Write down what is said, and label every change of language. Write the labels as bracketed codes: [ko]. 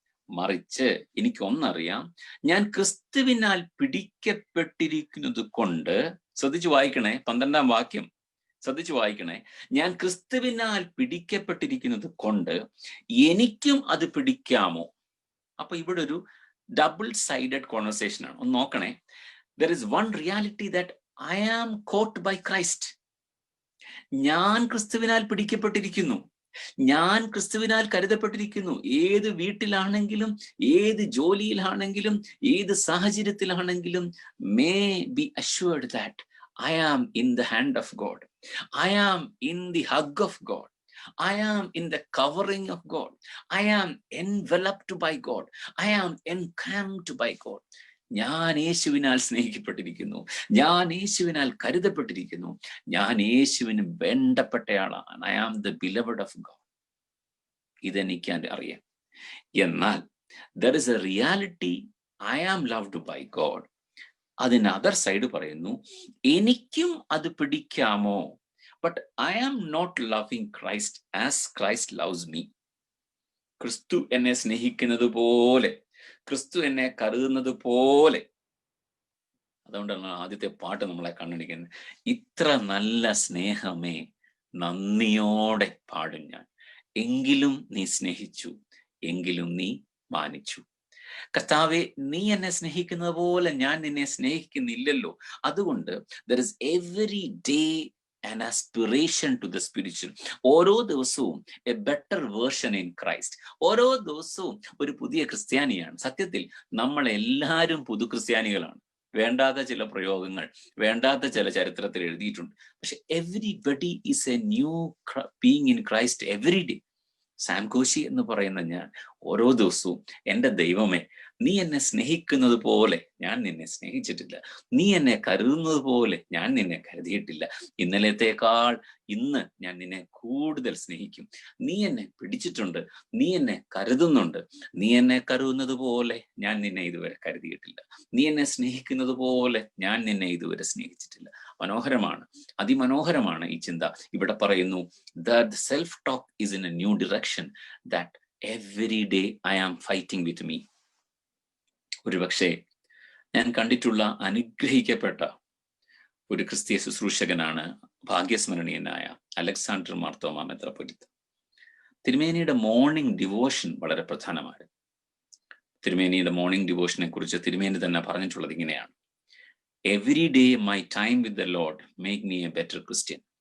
[ml] മറിച്ച് എനിക്കൊന്നറിയാം, ഞാൻ ക്രിസ്തുവിനാൽ പിടിക്കപ്പെട്ടിരിക്കുന്നത് കൊണ്ട്, ശ്രദ്ധിച്ചു വായിക്കണേ, 12-ാം വാക്യം ശ്രദ്ധിച്ചു വായിക്കണേ, ഞാൻ ക്രിസ്തുവിനാൽ പിടിക്കപ്പെട്ടിരിക്കുന്നത് കൊണ്ട് എനിക്കും അത് പിടിക്കാമോ? അപ്പൊ ഇവിടെ ഒരു [en] double sided conversation [ml] ആണ്. ഒന്ന് നോക്കണേ. [en] There is one reality that I am caught by Christ. [ml] ഞാൻ ക്രിസ്തുവിനാൽ പിടിക്കപ്പെട്ടിരിക്കുന്നു, ഞാൻ ക്രിസ്തുവിനാൽ കരുതപ്പെട്ടിരിക്കുന്നു. ഏത് വീട്ടിലാണെങ്കിലും, ഏത് ജോലിയിലാണെങ്കിലും, ഏത് സാഹചര്യത്തിലാണെങ്കിലും, [en] May be assured that I am in the hand of God. I am in the hug of God. I am in the covering of God. I am enveloped by God. I am encamped by God. [ml] ഞാൻ യേശുവിനാൽ സ്നേഹിക്കപ്പെട്ടിരിക്കുന്നു, ഞാൻ യേശുവിനാൽ കരുതപ്പെട്ടിരിക്കുന്നു, ഞാൻ യേശുവിന് വേണ്ടപ്പെട്ടയാളാണ്. [en] I am the beloved of God. [ml] ഇതെനിക്ക് അറിയാം. എന്നാൽ [en] There is a reality, I am loved by God. [ml] അതിന് [en] other side [ml] പറയുന്നു, എനിക്കും അത് പിടിക്കാമോ? [en] But I am not loving Christ as Christ loves me. [ml] ക്രിസ്തു എന്നെ സ്നേഹിക്കുന്നത് പോലെ, ക്രിസ്തു എന്നെ കരുതുന്നത് പോലെ. അതുകൊണ്ടാണ് ആദ്യത്തെ പാട്ട് നമ്മളെ കണ്ണടിക്കുന്നത്, ഇത്ര നല്ല സ്നേഹമേ നന്ദിയോടെ പാടും ഞാൻ, എങ്കിലും നീ സ്നേഹിച്ചു, എങ്കിലും നീ മാനിച്ചു. കർത്താവെ, നീ എന്നെ സ്നേഹിക്കുന്നത് പോലെ ഞാൻ നിന്നെ സ്നേഹിക്കുന്നില്ലല്ലോ. അതുകൊണ്ട് [en] there is every day an aspiration to the spiritual. [ml] ഓരോ ദിവസവും [en] a better version in Christ. [ml] ഓരോ ദിവസവും ഒരു പുതിയ ക്രിസ്ത്യാനിയാണ്. സത്യത്തിൽ നമ്മൾ എല്ലാവരും പുതു ക്രിസ്ത്യാനികളാണ്. വേണ്ടാത്ത ചില പ്രയോഗങ്ങൾ, വേണ്ടാത്ത ചില ചരിത്രത്തിൽ എഴുതിയിട്ടുണ്ട്. പക്ഷെ [en] everybody is a new being in Christ every day. [ml] Sam Koshy എന്ന് പറയുന്ന ഞാൻ ഓരോ ദിവസവും, എൻ്റെ ദൈവമേ, നീ എന്നെ സ്നേഹിക്കുന്നത് പോലെ ഞാൻ നിന്നെ സ്നേഹിച്ചിട്ടില്ല, നീ എന്നെ കരുതുന്നത് പോലെ ഞാൻ നിന്നെ കരുതിയിട്ടില്ല, ഇന്നലത്തേക്കാൾ ഇന്ന് ഞാൻ നിന്നെ കൂടുതൽ സ്നേഹിക്കും, നീ എന്നെ പിടിച്ചിട്ടുണ്ട്, നീ എന്നെ കരുതുന്നുണ്ട്, നീ എന്നെ കരുതുന്നത് പോലെ ഞാൻ നിന്നെ ഇതുവരെ കരുതിയിട്ടില്ല, നീ എന്നെ സ്നേഹിക്കുന്നത് പോലെ ഞാൻ നിന്നെ ഇതുവരെ സ്നേഹിച്ചിട്ടില്ല. മനോഹരമാണ്, അതിമനോഹരമാണ് ഈ ചിന്ത. ഇവിടെ പറയുന്നു, [en] that the self talk is in a new direction, that every day I am fighting with me. [ml] ഒരുപക്ഷെ ഞാൻ കണ്ടിട്ടുള്ള അനുഗ്രഹിക്കപ്പെട്ട ഒരു ക്രിസ്തീയ ശുശ്രൂഷകനാണ് ഭാഗ്യസ്മരണീയനായ അലക്സാണ്ടർ മാർത്തോമാ മെത്രാപ്പൊലീത്ത. തിരുമേനിയുടെ മോർണിംഗ് ഡിവോഷൻ വളരെ പ്രധാനമാണ്. തിരുമേനിയുടെ മോർണിംഗ് ഡിവോഷനെ കുറിച്ച് തിരുമേനി തന്നെ പറഞ്ഞിട്ടുള്ളത് ഇങ്ങനെയാണ്: [en] Every day my time with the Lord make me a better Christian.